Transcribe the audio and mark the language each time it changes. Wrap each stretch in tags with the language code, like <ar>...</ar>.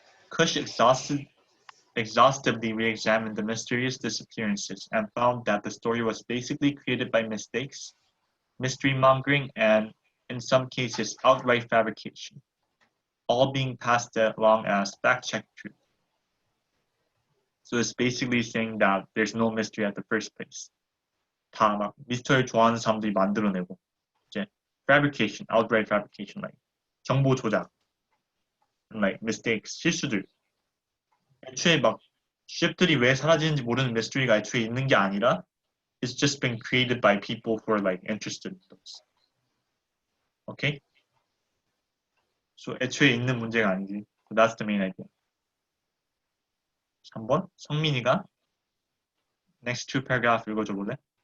<en>Kush exhaustively re-examined the mysterious disappearances and found that the story was basically created by mistakes, mystery mongering, and, in some cases, outright fabrication, all being passed along as fact-checked truth. So it's basically saying that there's no mystery at the first place.</en> <ko>다 막 미스터리를 좋아하는 사람들이 만들어내고 이제 fabrication, outright fabrication, like 정보 조작, and like mistakes, 실수들. 애초에 막 ship들이 왜 사라지는지 모르는 미스터리가 애초에 있는 게 아니라 it's just been created by people who are like interested in those.</ko> <en>Okay? So 애초에 있는 문제가 아니지. So that's the main idea.</en> <ko>3번 성민이가 next two paragraph 읽어줘 볼래?</ko>